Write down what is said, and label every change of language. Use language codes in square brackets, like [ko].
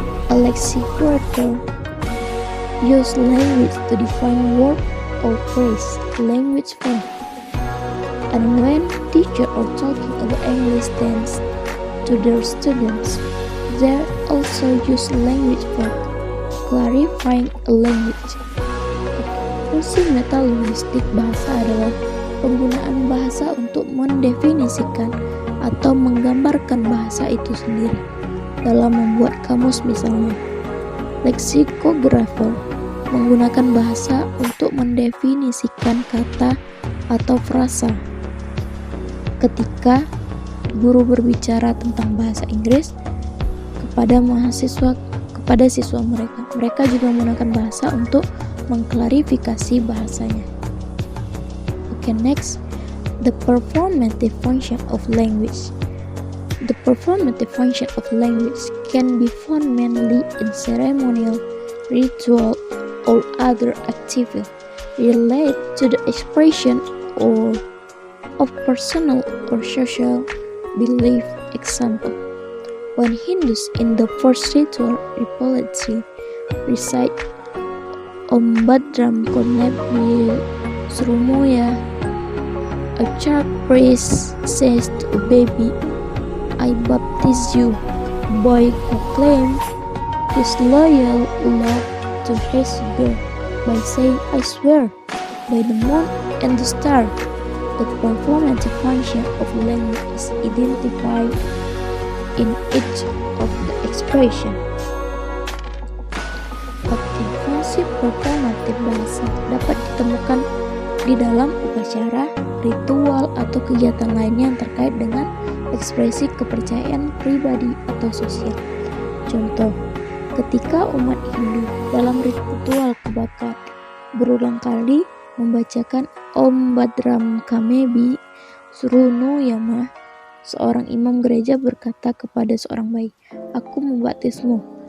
[en] A lexicographer use language to define word or phrase, language form. And when teachers are talking about English tense to their students, they also use language for clarifying a language. [id] Fungsi metalinguistik bahasa adalah penggunaan bahasa untuk mendefinisikan atau menggambarkan bahasa itu sendiri. Dalam membuat kamus misalnya, lexicographer menggunakan bahasa untuk mendefinisikan kata atau frasa. Ketika guru berbicara tentang bahasa Inggris kepada siswa mereka juga menggunakan bahasa untuk mengklarifikasi bahasanya. Next, [en] The performative function of language. The performative function of language can be found mainly in ceremonial, ritual, or other activity related to the expression of personal or social belief. Example: when Hindus in the first ritual repeatedly recite Om Badram Konebi Surumuya, a child priest says to a baby, "I baptize you." Boy who claims his loyal love to his girl by saying, "I swear by the moon and the star." The performative function of language is identified in each of the expression. [id] Oke, fungsi performatif bahasa dapat ditemukan di dalam upacara, ritual, atau kegiatan lainnya yang terkait dengan ekspresi kepercayaan pribadi atau sosial. Contoh, ketika umat Hindu dalam ritual kebakar berulang kali membacakan Om Badram Kamebi Surunu Yama, seorang imam gereja berkata kepada seorang bayi, "Aku membaptismu."